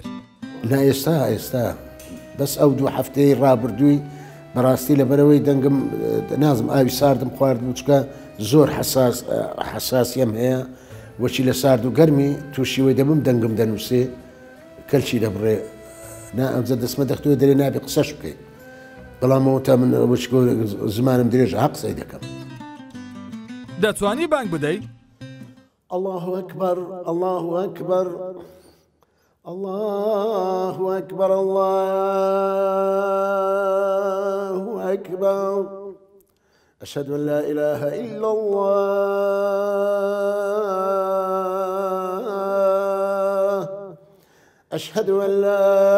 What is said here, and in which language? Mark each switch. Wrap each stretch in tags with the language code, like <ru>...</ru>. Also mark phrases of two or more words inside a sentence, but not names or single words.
<ckb>نا ئێستا بەس ئەو دوو هەفتەی ڕابردووی بەڕاستی لەبەرەوەی دەنگم نازم ئاوی ساردم خواردم چکە زۆر حساسیم هەیە وەچی لە سارد و گەرمی تووشیوەی دەبم دەنگم دەنووسێ کەلچی دەبڕێ نا ئەمجە دەسمە دەختوە دەرێ نابێ قسەش بکەیت بەڵامەوە تا من زمانم درێژە ها قسەی دەکەم. دەتوانی بانگ بدەی؟</ckb> <ar>الله أكبر الله أكبر الله أكبر الله أكبر أشهد أن لا إله إلا الله أشهد أن لا</ar>